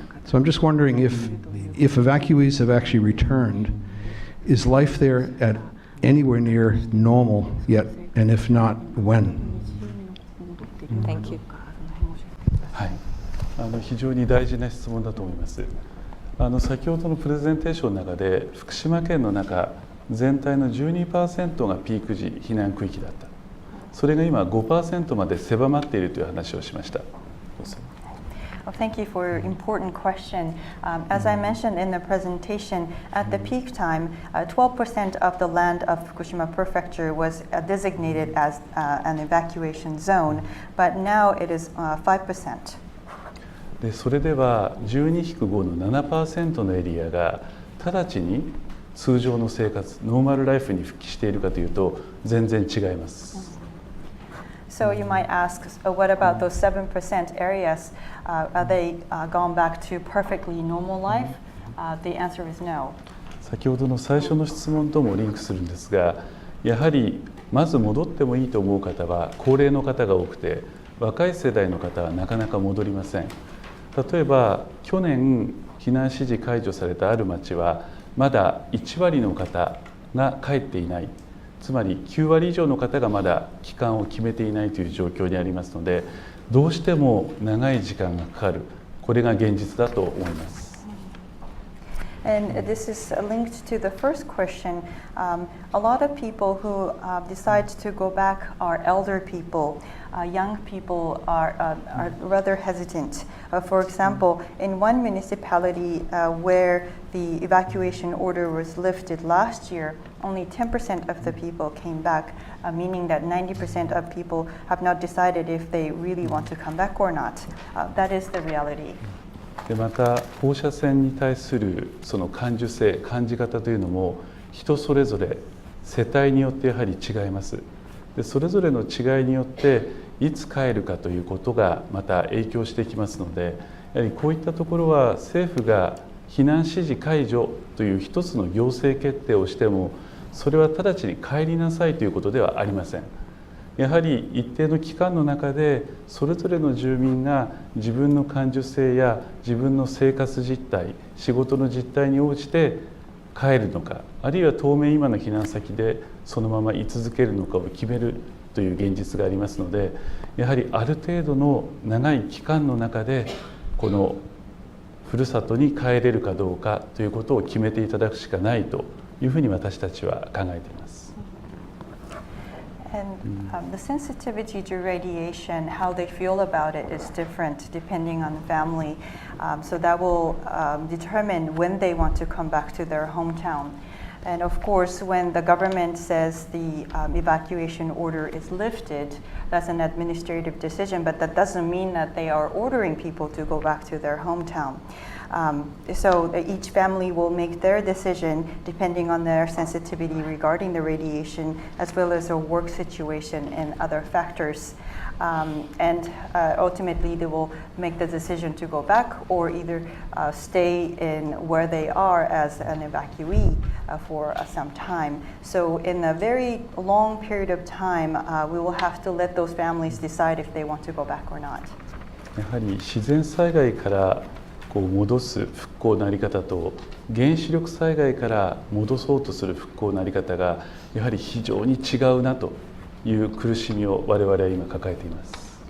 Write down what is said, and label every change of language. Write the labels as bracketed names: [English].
[English] So I'm just wondering if evacuees have actually returned, is life there at anywhere near normal yet, and if not, when? Thank you. [Japanese] はい、非常に大事な質問だと思います。先ほどのプレゼンテーションの中で福島県の中全体の 12% がピーク時避難区域だった。それが今 5% まで狭まっているという話をしました。 [English] Well, thank you for your important question. As I mentioned in the presentation, at the peak time, 12% of the land of Fukushima Prefecture was designated as an evacuation zone, but now it is 5%. [Japanese] でそれでは 12-5 の 7% のエリアが直ちに通常の生活、ノーマルライフに復帰しているかというと全然違います。 [English] So you might ask, what about those 7% areas? Are they gone back to perfectly normal life? The answer is no. [Japanese] 先ほどの最初の質問ともリンクするんですが、やはりまず戻ってもいいと思う方は高齢の方が多くて、若い世代の方はなかなか戻りません。例えば去年避難指示解除されたある町はまだ1割の方が帰っていない。つまり9割以上の方がまだ帰還を決めていないという状況にありますので、どうしても長い時間がかかる、これが現実だと思います。 [English] And this is linked to the first question. A lot of people who decide to go back are elder people. Young people are rather hesitant. For example, in one municipality where the evacuation order was lifted last year, only 10% of the people came back, meaning that 90% of people have not decided if they really want to come back or not. That is the reality. [Japanese] でまた放射線に対するその感受性、感じ方というのも人それぞれ世帯によってやはり違います。でそれぞれの違いによっていつ帰るかということがまた影響してきますので、やはりこういったところは政府が避難指示解除という一つの行政決定をしても、それは直ちに帰りなさいということではありません。やはり一定の期間の中でそれぞれの住民が自分の感受性や自分の生活実態、仕事の実態に応じて帰るのか、あるいは当面今の避難先でそのまま居続けるのかを決めるという現実がありますので、やはりある程度の長い期間の中でこのふるさとに帰れるかどうかということを決めていただくしかないというふうに私たちは考えています。 [English] And the sensitivity to radiation, how they feel about it is different depending on the family. So that will determine when they want to come back to their hometown. And of course, when the government says the evacuation order is lifted, that's an administrative decision, but that doesn't mean that they are ordering people to go back to their hometown. So each family will make their decision depending on their sensitivity regarding the radiation, as well as their work situation and other factors. And ultimately, they will make the decision to go back or either stay in where they are as an evacuee for some time. So in a very long period of time, we will have to let those families decide if they want to go back or not. [Japanese] やはり自然災害からこう戻す復興の在り方と原子力災害から戻そうとする復興の在り方がやはり非常に違うなという苦しみを我々は今抱えています。